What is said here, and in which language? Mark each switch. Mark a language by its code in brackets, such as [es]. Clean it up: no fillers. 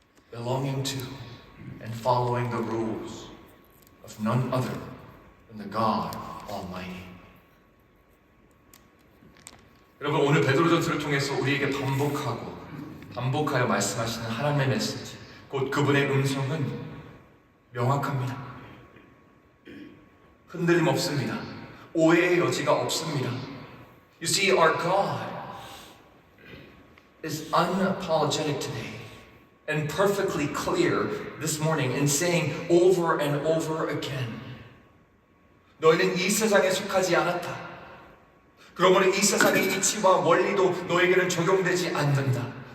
[en] Belonging to and following the rules of none other than the God Almighty. [ko] 여러분 오늘 베드로전서를 통해서 우리에게 반복하여 말씀하시는 하나님의 메시지, 곧 그분의 음성은 명확합니다. 흔들림 없습니다. 오해의 여지가 없습니다. [en] You see, our God is unapologetic today and perfectly clear this morning in saying over and over again, [ko] 너희는 이 세상에 속하지 않았다. 그러므로 이 세상의 이치와 원리도 너에게는 적용되지 않는다.